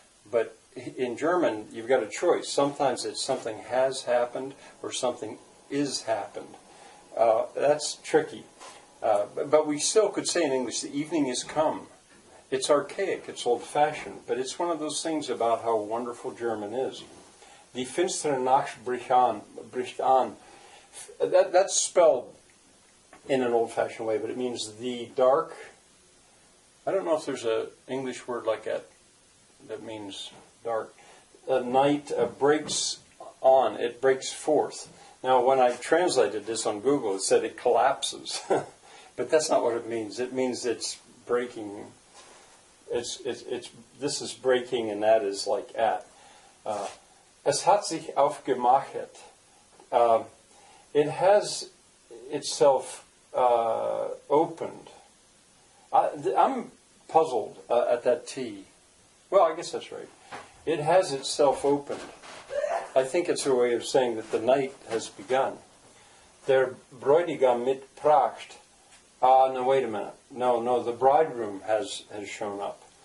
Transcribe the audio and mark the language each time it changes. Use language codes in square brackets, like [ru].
[en] But in German, you've got a choice. Sometimes it's something has happened or something is happened. That's tricky. But we still could say in English, the evening is come. It's archaic, it's old-fashioned, but it's one of those things about how wonderful German is. [de] Die finstere Nacht bricht an. [en] That's spelled in an old-fashioned way, but it means the dark. I don't know if there's an English word like that that means dark. Night breaks on, it breaks forth. Now, when I translated this on Google, it said it collapses. But that's not what it means. It means it's breaking this is breaking and that is like at. [de] Es hat sich aufgemachet. [en] It has itself opened. I'm puzzled at that T. Well, I guess that's right. It has itself opened. I think it's a way of saying that the night has begun. [de] Der Bräutigam mit Pracht. [en] No, wait a minute. No, the bridegroom has shown up.